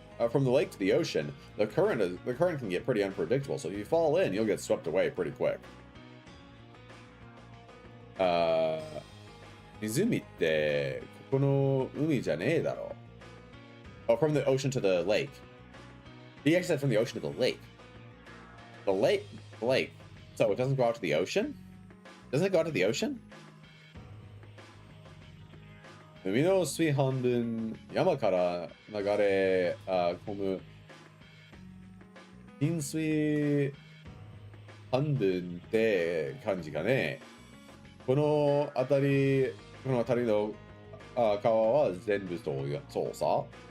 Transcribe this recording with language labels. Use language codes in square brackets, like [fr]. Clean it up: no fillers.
[en] From the lake to the ocean, the current can get pretty unpredictable. So if you fall in, you'll get swept away pretty quick. [ja] 湖ってここの海じゃねえだろ。 [en] Oh, from the ocean to the lake. He actually said from the ocean to the lake. The lake. So it doesn't go out to the ocean? Doesn't it go out to the ocean? [ja] 海の水半分、山から流れ込む浸水半分って感じかね。この辺りの川は全部そうさ。